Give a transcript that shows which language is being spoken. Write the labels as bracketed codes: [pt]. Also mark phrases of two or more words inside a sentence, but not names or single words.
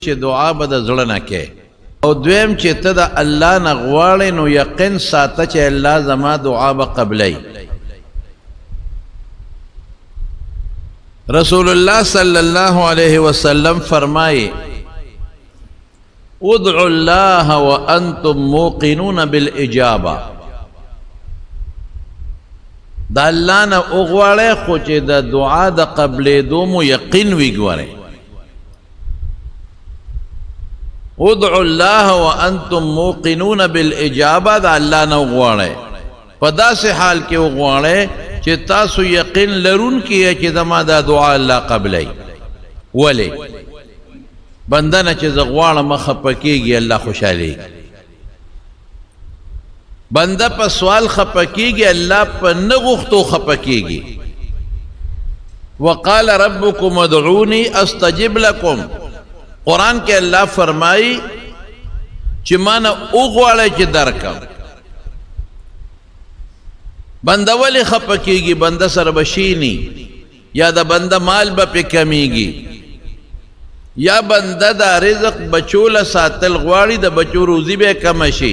[ps] چې دعا به د زړه نه کې او دویم چې ته د الله نه غواړې نو یقین ساته چې الله زما دعا به قبلی. [ar] رسول الله صلی الله علیه وسلم فرمایي ادعوا الله وانتم موقنون بالاجابه. [ps] د الله نه وغواړئ خو چې د دعا د قبلېدو مو یقین وي. [ar] ګورئ ادعوا الله وانتم موقنون بالاجابه، [ps] د الله نه وغواړئ په داسې حال کې وغواړئ چې تاسو یقین لرونکي چې زما دا دعا الله قبلی. ولې بنده نه چې زه غواړم خفه کېږي الله خوشحالېږي. بنده په سوال خفه کېږي الله په نه غوښتو خفه کېږي. [ar] وقال ربكم ادعوني استجب لكم. [ps] قرآن کې الله فرمایي چې ما نه وغواړئ چې درکم. بنده ولې خفه کېږي؟ بنده سره به شینی یا د بنده مال به پې کمیږي یا بنده دا رزق بچو له ساتل غواړي د بچو روزي به کمه شي.